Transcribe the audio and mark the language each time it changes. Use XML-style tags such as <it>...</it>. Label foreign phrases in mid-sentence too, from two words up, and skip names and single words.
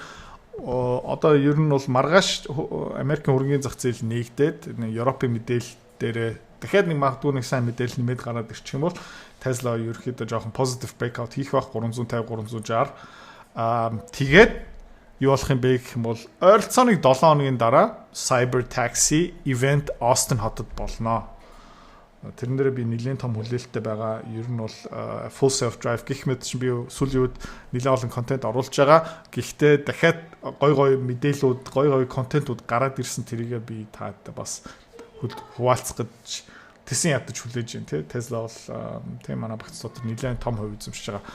<mn>Одоо ер нь бол маргааш Америкийн хөрөнгөний зах зээл нэгдээд Европын мэдээлэл дээр дахиад нэг магадгүй нэг сайн мэдээлэл нэмээд гараад ирчих юм бол Tesla ерөөхдөө жоохон</mn> <en>positive breakout</en> <mn>хийх байх 350 360. Тэгээд юу болох юм бэ гэх юм бол ойролцооныг 7 хоногийн дараа Cyber Taxi event Austin хотод болно. Тэрэн дээр би нэлээд том хүлээлттэй байгаа. Ер нь бол</mn> <en>full self drive</en> <mn>гэх мэт чинь би сүүлийн үед нэлээд олон контент оруулж байгаа. Гэхдээ дахиад гой мэдээлүүд, гой контентууд гараад ирсэн тэрийгээ би таад бас хуваалцах гэж тэсэн ядаж хүлээж байна тий. Tesla бол тийм манай багц дотор нэлээд том хувь эзэмшиж байгаа.</mn>